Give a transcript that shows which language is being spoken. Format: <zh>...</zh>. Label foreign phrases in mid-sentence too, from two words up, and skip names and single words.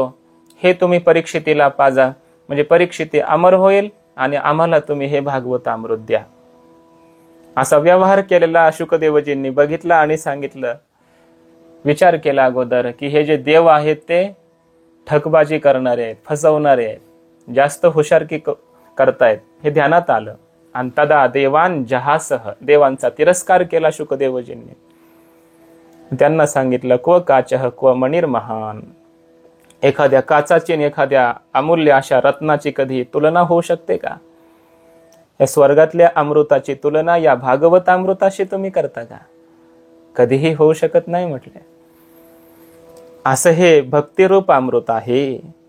<mr>हे तुम्ही परीक्षितीला पाजा, म्हणजे परीक्षिती अमर होईल आणि आम्हाला तुम्ही हे भागवत अमृत द्या. असा व्यवहार केलेला शुकदेवजींनी बघितला आणि सांगितलं, विचार केला अगोदर की हे जे देव आहेत ते ठकबाजी करणारे आहेत, फसवणारे आहेत, जास्त हुशारकी करतायत हे ध्यानात आलं.</mr> <sa>आणि तदा देवान जहासह,</sa> <mr>देवांचा तिरस्कार केला शुकदेवजींनी. त्यांना सांगितलं,</mr> <sa>क्व काचः क्व मणिर महान.</sa> <mr>एखाद्या काचाची आणि एखाद्या अमूल्य अशा रत्नाची कधी तुलना होऊ शकते का? या स्वर्गातल्या अमृताची तुलना या भागवत अमृताशी तुम्ही करता का? कधीही होऊ शकत नाही म्हटले. असं हे भक्तिरूप अमृत आहे.</mr>